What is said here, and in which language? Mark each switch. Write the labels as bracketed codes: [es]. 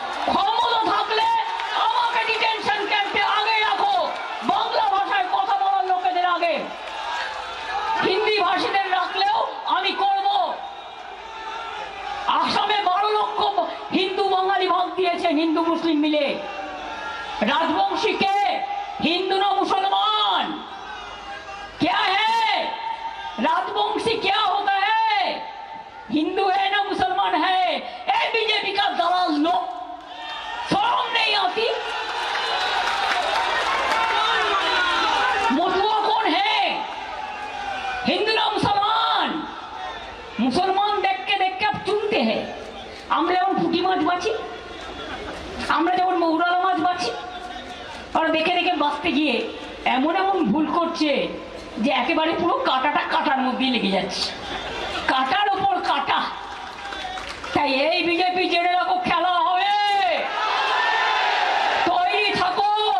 [bn] ক্ষমতা থাকলে আমাকে ডিটেনশন ক্যাম্পে আগে রাখো, বাংলা ভাষায় কথা বলার লোকেদের আগে। হিন্দি ভাষীদের রাখলেও আমি করব। আসামে 12 লক্ষ হিন্দু বাঙালি ভাগ দিয়েছেন, হিন্দু মুসলিম মিলে। [hi] राजवंशी के हिंदू ना मुसलमान क्या है? राजवंशी क्या होता है? हिंदू है ना मुसलमान है? ए बीजेपी का दलाल लोग, शर्म नहीं आती? मुसलमान कौन है? हिंदू ना मुसलमान? मुसलमान देख के अब चुनते हैं। [bn] আমরা যেমন পুঁটি মাছ বাছি, আমরা যেমন মৌরালা মাছ বাছি, আর দেখে দেখে বাঁচতে গিয়ে এমন এমন ভুল করছে যে একেবারে পুরো কাঁটাটা কাঁটার মধ্যেই লেগে যাচ্ছে, কাঁটার ওপর কাঁটা। তাই এই বিজেপি জেনে রাখো, খেলা হবে, তৈরি থাকো।